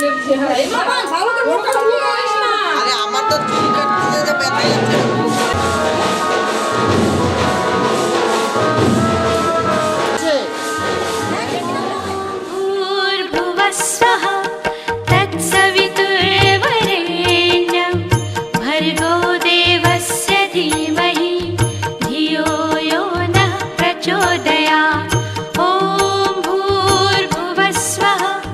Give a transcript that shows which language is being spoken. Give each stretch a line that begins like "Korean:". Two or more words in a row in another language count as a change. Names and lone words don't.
Bangla: আরে আমার তো চুল কাটতে যেতে ব্যথা যাচ্ছে।
Sanskrit: भूर्भुवस्वः तत्सवितुर्वरेण्यं भर्गो देवस्य धीमहि धियो यो नः प्रचोदयात् ॐ भूर्भुवस्वः